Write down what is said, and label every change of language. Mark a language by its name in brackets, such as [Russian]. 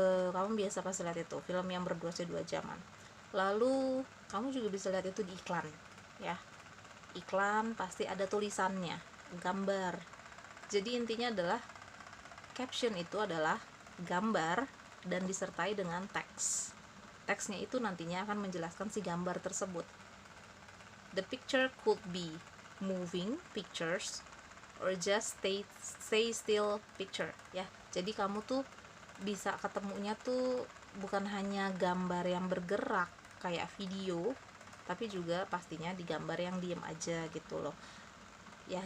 [Indonesian] Kamu biasa pasti lihat itu film yang berdurasi 2 jaman. Lalu kamu juga bisa lihat itu di iklan ya. Iklan pasti ada tulisannya, gambar. Jadi intinya adalah caption itu adalah gambar dan disertai dengan teks. Teksnya itu nantinya akan menjelaskan si gambar tersebut. [English] The picture could be moving pictures or just stay still picture ya. [Indonesian] Jadi kamu tuh bisa ketemunya tuh bukan hanya gambar yang bergerak kayak video, tapi juga pastinya di gambar yang diem aja gitu loh ya.